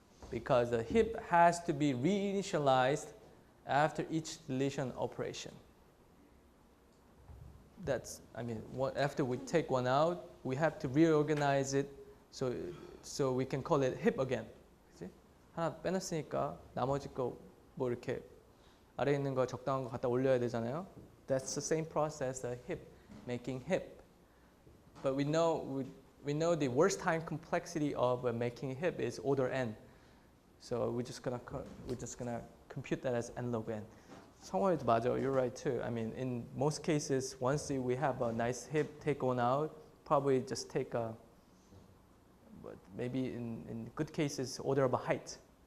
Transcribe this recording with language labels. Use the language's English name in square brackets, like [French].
[English] Because the heap has to be reinitialized after each deletion operation. That's, I mean, after we take one out, we have to reorganize it so we can call it heap again. [Korean] 그치? 하나 빼놨으니까 나머지 거 뭐 이렇게 아래에 있는 거 적당한 거 갖다 올려야 되잖아요. [English] That's the same process, the heap, making heap. But we know the worst time complexity of making heap is order n. So we're just gonna compute that as n log n. [Korean] 성원이도 맞아. [English] You're right too. I mean, in most cases, once we have a nice heap, take one out, probably just take a, but maybe in good cases, order of a height.